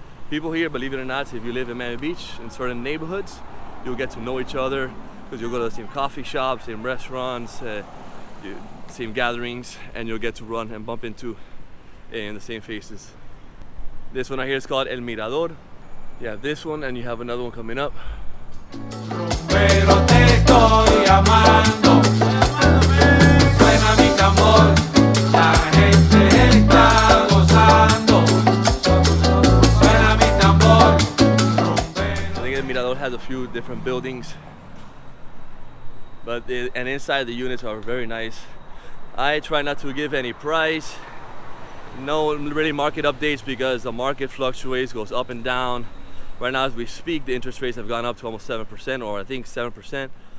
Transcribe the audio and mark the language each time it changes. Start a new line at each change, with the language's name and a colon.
English: People here, believe it or not, if you live in Miami Beach, in certain neighborhoods, you'll get to know each other because you'll go to the same coffee shops, same restaurants, same gatherings, and you'll get to run and bump into the same faces. This one right here is called El Mirador. You have this one, and you have another one coming up.
Spanish: Pero te estoy amando, suena mi tambor, la gente está gozando, suena mi tambor.
English: I think El Mirador has a few different buildings, but and inside the units are very nice. I try not to give any price, no really market updates, because the market fluctuates, goes up and down. Right now, as we speak, the interest rates have gone up to almost 7%, or I think 7%.